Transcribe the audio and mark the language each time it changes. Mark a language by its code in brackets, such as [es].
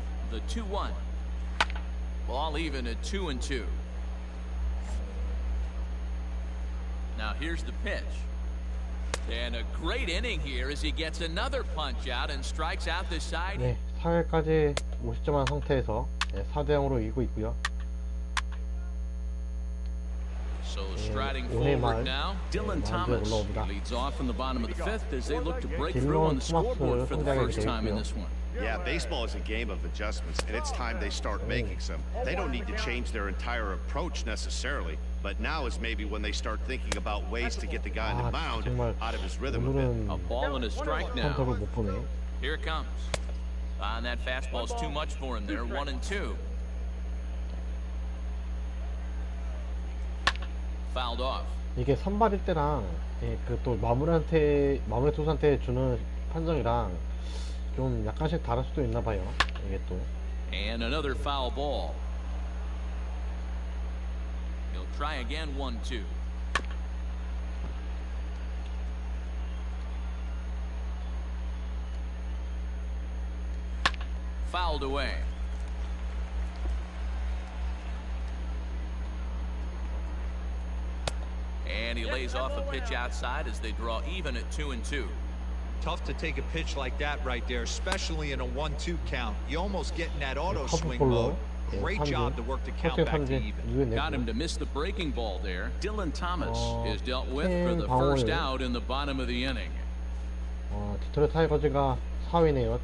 [en] The 2-1. Ball even at 2-2. Now here's the pitch. And a great inning here as he gets another punch out and strikes out the side. [ko] 네, 4회까지 50점한 상태에서 4대0으로 이기고 있고요. [en] So striding forward now, Dylan Thomas leads off in the bottom of the fifth as they look to break through on the scoreboard for the first time in this one. Yeah, baseball is a game of adjustments, and it's time they start making some. They don't need to change their entire approach necessarily, but now is maybe when they start thinking about ways to get the guy on the mound out of his rhythm a bit. A ball and a strike now. Here it comes. And that fastball's too much for him there, 1-2. Fouled off. [ko] 이게 선발일 때랑 그 또 마무리 투수한테 주는 판정이랑 좀 약간씩 다를 수도 있나 봐요. 이게 또. [en] And another foul ball. He'll try again, 1-2. Fouled away. And he lays off a pitch outside as they draw even at 2-2. Tough to take a pitch like that right there, especially in a 1-2 count. You almost get in that auto swing mode. Great job to work the count back to even. Got him to miss the breaking ball there. Dylan Thomas is dealt with for the first out in the bottom of the inning. [ko] 디트로이트 타이거즈가 4위네요.